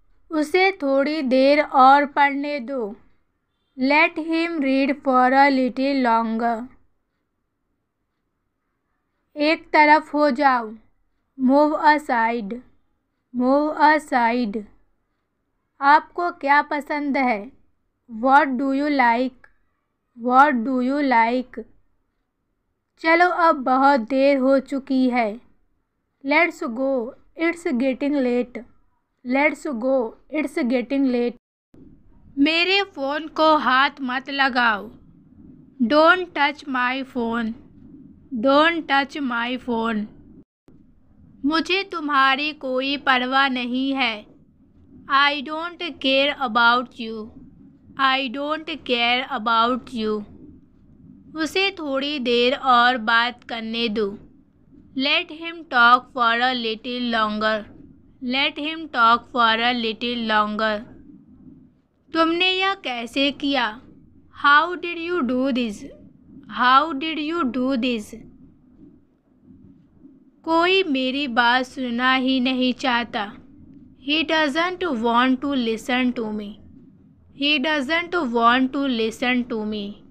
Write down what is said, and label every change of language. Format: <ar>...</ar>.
<hi>उसे थोड़ी देर और पढ़ने दो.</hi> <en>Let him read for a little longer.</en> <hi>एक तरफ हो जाओ.</hi> <en>Move aside. Move aside.</en> <hi>आपको क्या पसंद है?</hi> <en>What do you like? What do you like?</en> <hi>चलो अब बहुत देर हो चुकी है.</hi> <en>Let's go. It's getting late. Let's go. It's getting late.</en> <hi>मेरे फ़ोन को हाथ मत लगाओ.</hi> <en>Don't touch my phone. Don't touch my phone.</en> <hi>मुझे तुम्हारी कोई परवाह नहीं है.</hi> <en>I don't care about you. I don't care about you.</en> <hi>उसे थोड़ी देर और बात करने दो.</hi> <en>Let him talk for a little longer. Let him talk for a little longer.</en> <hi>तुमने यह कैसे किया?</hi> <en>How did you do this? How did you do this?</en> <hi>कोई मेरी बात सुनना ही नहीं चाहता.</hi> <en>He doesn't want to listen to me. He doesn't want to listen to me.</en>